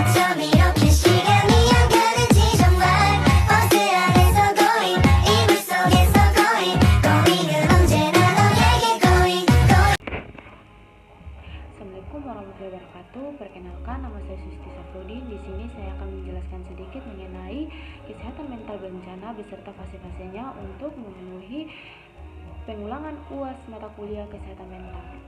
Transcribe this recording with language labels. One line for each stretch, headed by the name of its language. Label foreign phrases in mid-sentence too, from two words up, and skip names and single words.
Korean: 이렇게 시간이 안 가는지 정말 버스 안에서 going 이불 속에서 going 은 언제나 너에게 going.
Arabic: السلام عليكم ورحمة الله وبركاته.
Indonesian: Perkenalkan, nama saya Susti Safrudin. Di sini saya akan menjelaskan sedikit mengenai kesehatan mental bencana beserta fase-fasenya untuk memenuhi pengulangan UAS mata kuliah kesehatan mental.